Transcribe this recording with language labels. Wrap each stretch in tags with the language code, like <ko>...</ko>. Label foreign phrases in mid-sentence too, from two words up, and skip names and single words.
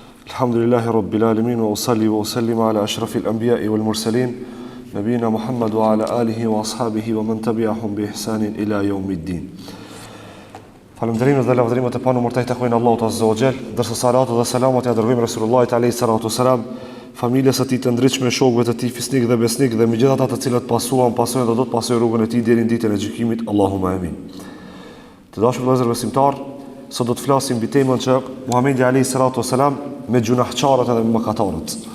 <ar>الحمد لله رب العالمين وأصلي وأسلم على أشرف الأنبياء والمرسلين نبينا محمد وعلى آله وأصحابه ومن تبعهم بإحسان إلى يوم الدين.</ar> <sq>Falënderimet dhe lavdërimet e panumërta i takojnë Allahut</sq> <ar>عز وجل,</ar> <sq>ndërsa salatu dhe selamat ja dërgojmë Resulullahit</sq> <ar>عليه الصلاة والسلام,</ar> <sq>familjes së tij të ndritshme, shokëve të tij fisnik dhe besnik dhe megjithatë ata të cilët pasojnë dhe do të pasojnë rrugën e tij deri në ditën e gjykimit.</sq> <ar>اللهم آمين.</ar> <sq>Të dashur vëllezër besimtar, sot do të flasim mbi temën që Muhamedi</sq> <ar>عليه الصلاة والسلام</ar> <sq>me gjunahçarët edhe me mëkatarët.</sq>